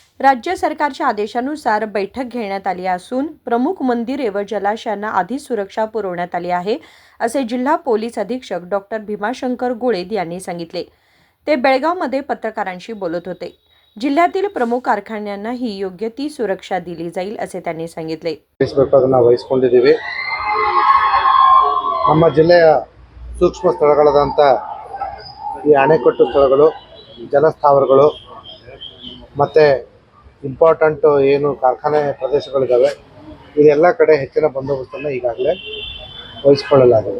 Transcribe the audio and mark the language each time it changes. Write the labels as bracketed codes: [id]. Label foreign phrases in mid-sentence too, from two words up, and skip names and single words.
[mr] राज्य सरकारच्या आदेशानुसार बैठक घेण्यात आली असून प्रमुख मंदिरे व जलाशयांना आधीच सुरक्षा पुरवण्यात आली आहे, असे जिल्हा पोलीस अधीक्षक डॉक्टर भीमाशंकर गोळेद यांनी सांगितले। ते बेळगावमध्ये पत्रकारांशी बोलत होते। जिल्ह्यातील प्रमुख कारखान्यांनाही योग्य ती सुरक्षा दिली जाईल असे त्यांनी सांगितले। [kn] ವಹಿಸಿಕೊಂಡಿದ್ದೀವಿ। ನಮ್ಮ ಜಿಲ್ಲೆಯ ಸೂಕ್ಷ್ಮ ಸ್ಥಳಗಳಾದಂಥ ಈ ಅಣೆಕಟ್ಟು ಸ್ಥಳಗಳು, ಜಲಸ್ಥಾವರಗಳು ಮತ್ತು ಇಂಪಾರ್ಟೆಂಟ್ ಏನು ಕಾರ್ಖಾನೆ ಪ್ರದೇಶಗಳಿದ್ದಾವೆ, ಇದೆಲ್ಲ ಕಡೆ ಹೆಚ್ಚಿನ ಬಂದೋಬಸ್ತನ್ನು ಈಗಾಗಲೇ ವಹಿಸಿಕೊಳ್ಳಲಾಗಿದೆ।